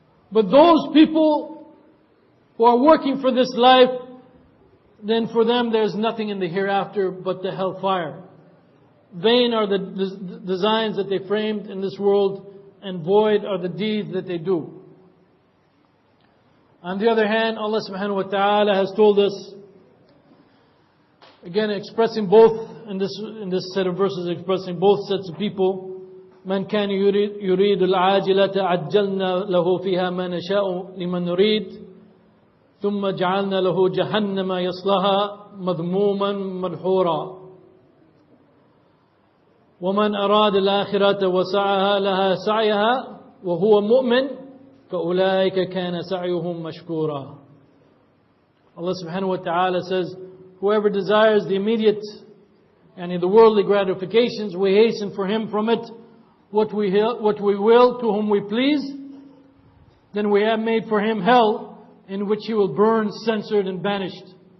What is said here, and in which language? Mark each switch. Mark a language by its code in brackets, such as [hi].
[en] But those people who are working for this life, then for them there's nothing in the hereafter but the hellfire. Vain are the designs that they framed in this world, and void are the deeds that they do. On the other hand, Allah subhanahu wa ta'ala has told us, again expressing both, in this set of verses, expressing both sets of people, [ar] من كان يريد العاجلة عجلنا له فيها ما نشاء لمن نريد ثم جعلنا له جهنم يصلها مذموما مدحورا ومن أراد الآخرة وسعها لها سعيها وهو مؤمن فأولئك كان سعيهم مشكورا. [en] Allah subhanahu wa ta'ala says, whoever desires the immediate and the worldly gratifications, we hasten for him from it what we will, to whom we please. Then we have made for him hell, in which he will burn, censored and banished.